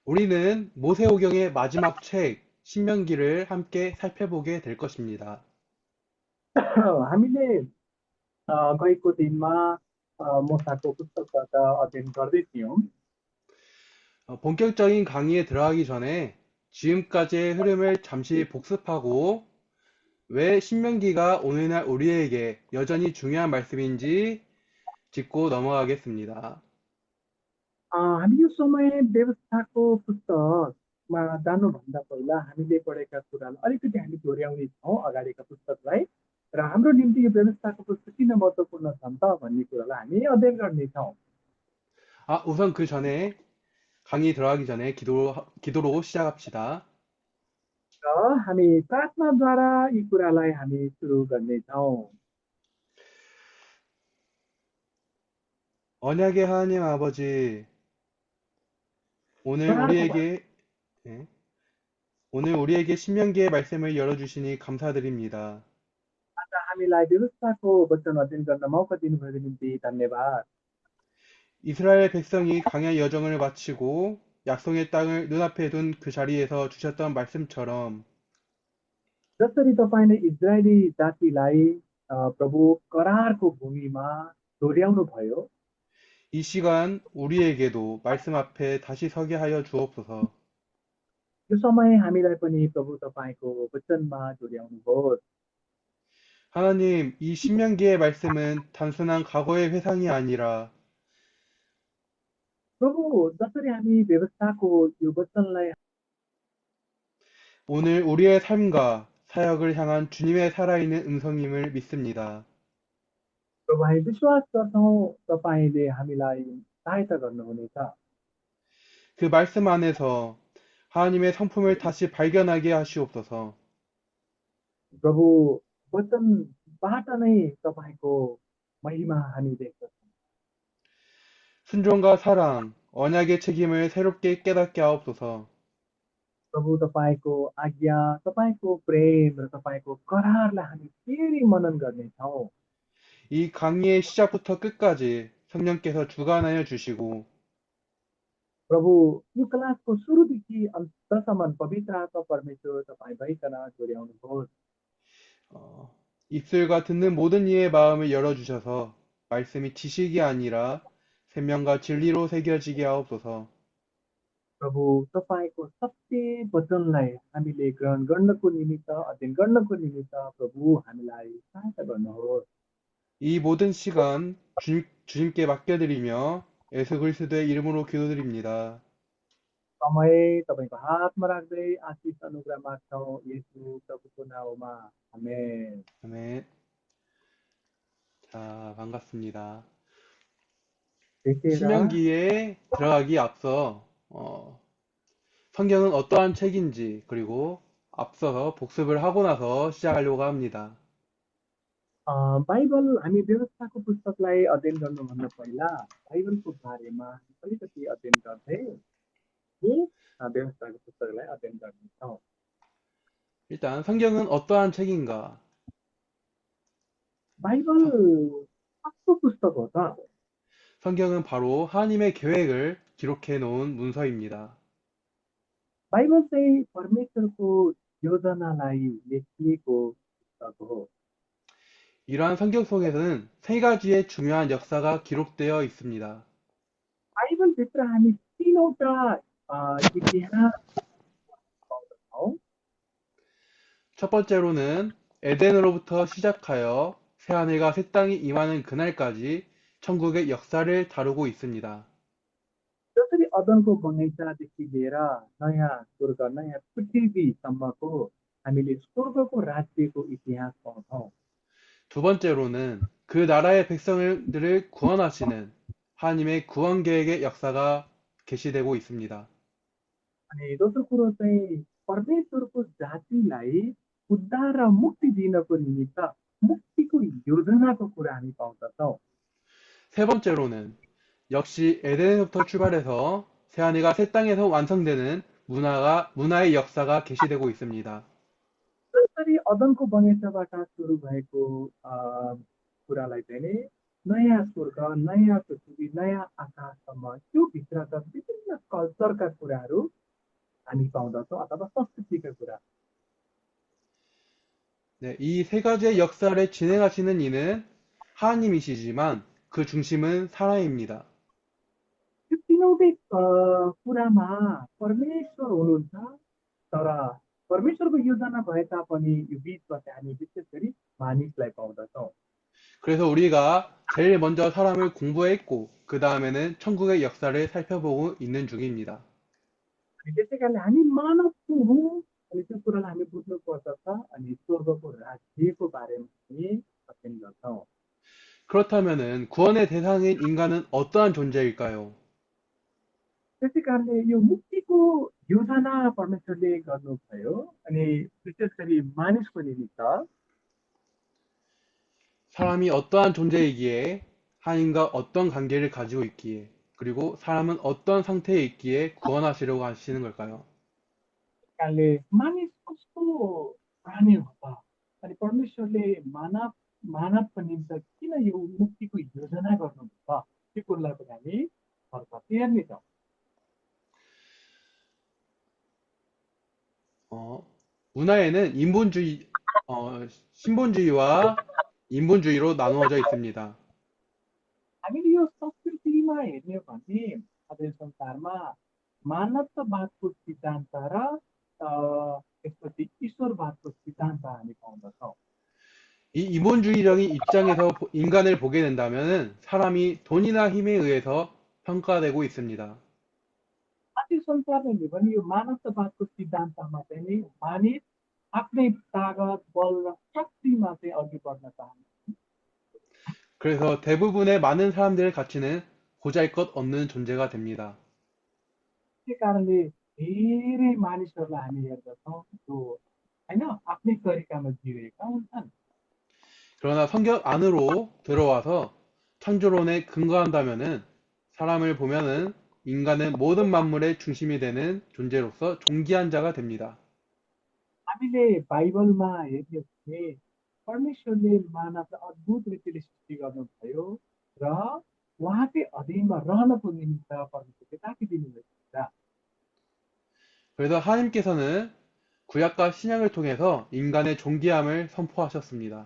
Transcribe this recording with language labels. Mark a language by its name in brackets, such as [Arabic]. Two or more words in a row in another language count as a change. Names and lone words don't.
[Korean] 우리는 모세오경의 마지막 책, 신명기를 함께 살펴보게 될 것입니다. [Nepali] हामीले गएको दिनमा मोसाको पुस्तकबाट अध्ययन गर्दै थियौँ। [Korean] 본격적인 강의에 들어가기 전에 지금까지의 흐름을 잠시 복습하고 왜 신명기가 오늘날 우리에게 여전히 중요한 말씀인지 짚고 넘어가겠습니다. [Nepali] हामी यो समय व्यवस्थाको पुस्तकमा जानुभन्दा पहिला हामीले पढेका कुरालाई अलिकति हामी दोहोऱ्याउने छौँ अगाडिका पुस्तकलाई र हाम्रो निम्ति यो व्यवस्थाको पुस्तक किन महत्त्वपूर्ण छन् त भन्ने कुरालाई हामी अध्ययन गर्नेछौँ। [Korean] 우선 그 전에 강의 들어가기 전에 기도로 시작합시다. [Nepali] र हामी प्रार्थनाद्वारा यी कुरालाई हामी सुरु गर्नेछौँ। [Korean] 언약의 하나님 아버지, 오늘 [Nepali] करारको [Korean] 우리에게 예, 오늘 우리에게 신명기의 말씀을 열어주시니 감사드립니다. [Nepali] हामीलाई व्यवस्थाको वचन अध्ययन गर्न मौका दिनुभएको निम्ति धन्यवाद। [Korean] 이스라엘 백성이 광야 여정을 마치고 약속의 땅을 눈앞에 둔 그 자리에서 주셨던 말씀처럼 [Nepali] जसरी तपाईँले इजरायली जातिलाई प्रभु करारको भूमिमा डोर्याउनु भयो। [Korean] 이 시간 우리에게도 말씀 앞에 다시 서게 하여 주옵소서. [Nepali] यो समय हामीलाई पनि प्रभु तपाईँको वचनमा डोर्याउनुहोस्। [Korean] 하나님, 이 신명기의 말씀은 단순한 과거의 회상이 아니라 [Nepali] प्रभु जसरी हामी व्यवस्थाको यो वचनलाई [Korean] 오늘 우리의 삶과 사역을 향한 주님의 살아있는 음성임을 믿습니다. [Nepali] प्रभु हामी विश्वास गर्छौँ तपाईँले हामीलाई सहायता गर्नुहुनेछ। [Korean] 그 말씀 안에서 하나님의 성품을 다시 발견하게 하시옵소서. [Nepali] प्रभु वचनबाट नै तपाईँको महिमा हामी देख्दछौँ। [Korean] 순종과 사랑, 언약의 책임을 새롭게 깨닫게 하옵소서. [Nepali] प्रभु तपाईँको आज्ञा, तपाईँको प्रेम र तपाईँको करारलाई हामी फेरि मनन गर्नेछौँ। [Korean] 이 강의의 시작부터 끝까지 성령께서 주관하여 주시고 [Nepali] प्रभु यो क्लासको सुरुदेखि अन्तसम्म पवित्र आत्मा परमेश्वर तपाईँ भइकन जोड्याउनुहोस्। [Korean] 입술과 듣는 मो든 이의 마음을 열어주셔서 말씀이 지식이 아니라 생명과 진리로 새겨지게 하옵소서. [Nepali] प्रभु तपाईँको सत्य वचनलाई हामीले ग्रहण गर्नको निमित्त अध्ययन गर्नको निमित्त प्रभु हामीलाई सहायता गर्नुहोस्। [Korean] 이 모든 시간 주님께 맡겨드리며 예수 그리스도의 이름으로 기도드립니다. [Nepali] समय तपाईँको हातमा राख्दै आशिष अनुग्रह माग्छौँ येशू प्रभुको नाउँमा आमेन। [Korean] 아멘. 자, 반갑습니다. [Nepali] देखेर [Korean] 신명기에 들어가기 앞서 성경은 어떠한 책인지 그리고 앞서서 복습을 하고 나서 시작하려고 합니다. [Nepali] बाइबल हामी व्यवस्थाको पुस्तकलाई अध्ययन गर्नुभन्दा पहिला बाइबलको बारेमा अलिकति अध्ययन गर्दै यी व्यवस्थाको पुस्तकलाई अध्ययन गर्नेछौँ। [Korean] 일단 성경은 어떠한 책인가? [Nepali] बाइबल [Korean] 서- [Nepali] कस्तो पुस्तक हो त? [Korean] 성경은 바로 하나님의 계획을 기록해 놓은 문서입니다. [Nepali] बाइबल चाहिँ परमेश्वरको योजनालाई लेखिएको पुस्तक हो। [Korean] 이러한 성경 속에서는 세 가지의 중요한 역사가 기록되어 있습니다. [Nepali] बाइबलभित्र हामी तीनवटा इतिहास पाउँदछौँ। [Korean] 첫 번째로는 에덴으로부터 시작하여 새하늘과 새 땅이 임하는 그날까지 천국의 역사를 다루고 있습니다. [Nepali] जसरी अदनको बगैँचादेखि लिएर नयाँ स्वर्ग नयाँ पृथ्वीसम्मको हामीले स्वर्गको राज्यको इतिहास पाउँछौँ। [Korean] 두 번째로는 그 나라의 백성들을 구원하시는 하나님의 구원 계획의 역사가 게시되고 있습니다. [Nepali] अनि दोस्रो कुरो चाहिँ परमेश्वरको जातिलाई उद्धार र मुक्ति दिनको निमित्त मुक्तिको योजनाको कुरा हामी पाउँदछौँ। [Korean] 세 번째로는 역시 에덴에서부터 출발해서 새하늘과 새 땅에서 완성되는 문화의 역사가 게시되고 있습니다. [Nepali] जसरी अदनको बगैँचाबाट सुरु भएको कुरालाई चाहिँ नि नयाँ स्वर्ग, नयाँ पृथ्वी, नयाँ आकाशसम्म त्यो भित्रका विभिन्न कल्चरका कुराहरू हामी पाउँदछौँ अथवा संस्कृतिका कुरा। [Korean] 네, 이 세 가지의 역사를 진행하시는 이는 하나님이시지만 그 중심은 사람입니다. [Nepali] यो तीनौटै कुरामा परमेश्वर हुनुहुन्छ, तर परमेश्वरको योजना भए तापनि यो बिचमा चाहिँ हामी विशेष गरी मानिसलाई पाउँदछौँ। [Korean] 그래서 우리가 제일 먼저 사람을 공부했고, 그 다음에는 천국의 역사를 살펴보고 있는 중입니다. [Nepali] अनि त्यसै कारणले हामी मानव को हौँ अनि त्यो कुरालाई हामी बुझ्नु पर्दछ अनि स्वर्गको राज्यको बारेमा हामी अध्ययन गर्छौँ। [Korean] 그렇다면은 구원의 대상인 인간은 어떠한 존재일까요? [Nepali] त्यसै कारणले यो मुक्तिको योजना परमेश्वरले गर्नुभयो अनि विशेष गरी मानिसको निमित्त [Korean] 사람이 어떠한 존재이기에 하나님과 어떤 관계를 가지고 있기에 그리고 사람은 어떤 상태에 있기에 구원하시려고 하시는 걸까요? [Nepali] कारणले मानिस कस्तो प्राणी हो त अनि परमेश्वरले मानवको निम्ति किन यो मुक्तिको योजना गर्नुहुन्छ त्यो कुरालाई पनि हामी फर्क हेर्नेछौँ। [Korean] 어, 문화에는 신본주의와 인본주의로 나누어져 있습니다. [Nepali] हामीले यो संस्कृतिमा हेर्ने हो भने आज यो संसारमा मानवतावादको सिद्धान्त र त्यसपछि ईश्वरवादको सिद्धान्त हामी पाउँदछौँ। [Korean] 이 인본주의적인 입장에서 인간을 보게 된다면 사람이 돈이나 힘에 의해서 평가되고 있습니다. [Nepali] आज यो संसारमा हेर्ने भने यो मानवतावादको सिद्धान्तमा चाहिँ नि मानिस आफ्नै तागत बल र शक्तिमा चाहिँ अघि बढ्न चाहन्छ। [Korean] 그래서 대부분의 많은 사람들의 가치는 보잘것없는 존재가 됩니다. [Nepali] त्यही कारणले धेरै मानिसहरूलाई हामी हेर्दछौँ जो होइन आफ्नै तरिकामा जिएका हुन्छन्। [Korean] 그러나 성경 안으로 들어와서 창조론에 근거한다면은 사람을 보면은 인간은 모든 만물의 중심이 되는 존재로서 존귀한 자가 됩니다. [Nepali] हामीले बाइबलमा हेर्ने हो भने परमेश्वरले मानवलाई अद्भुत रीतिले सृष्टि गर्नुभयो र उहाँकै अधीनमा रहनको निमित्त परमेश्वरले राखिदिनु भएको छ। [Korean] 그래서 하나님께서는 구약과 신약을 통해서 인간의 존귀함을 선포하셨습니다.